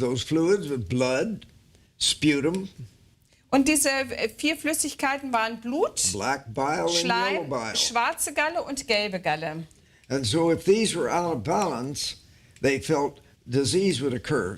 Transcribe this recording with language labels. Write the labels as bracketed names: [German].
[English] Those fluids were blood, sputum, [German] Und diese 4 Flüssigkeiten waren Blut, [English] black bile, and yellow [German] Schleim, [English] bile. [German] schwarze Galle und gelbe Galle. [English] And so if these were out of balance, they felt disease would occur.